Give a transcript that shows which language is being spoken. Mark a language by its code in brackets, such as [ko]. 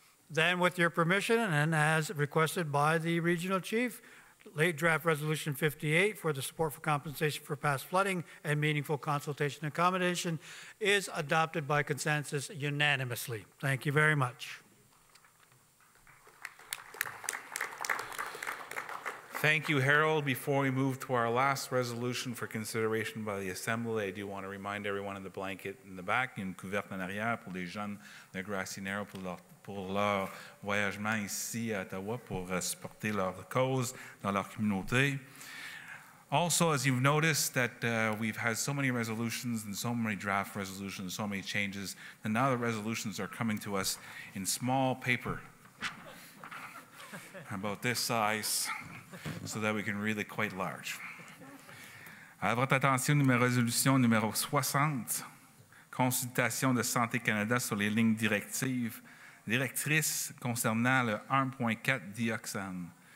[en] Then, with your permission, and as requested by the regional chief, late draft resolution 58 for the support for compensation for past flooding and meaningful consultation and accommodation is adopted by consensus unanimously. Thank you very much. Thank you, Harold. Before we move to our last resolution for consideration by the Assembly, I do want to remind everyone of the blanket in the back. [fr] Il y a une couverte en arrière pour les jeunes de Grassy Narrow pour leur voyagement ici à Ottawa pour supporter leur cause dans leur communauté. [en] Also, as you've noticed that we've had so many resolutions and so many draft resolutions, so many changes, and now the resolutions are coming to us in small paper, about this size, so that we can read it quite large. [fr] À votre attention, résolution numéro 60, consultation de Santé Canada sur les lignes directrices concernant le 1.4 dioxane.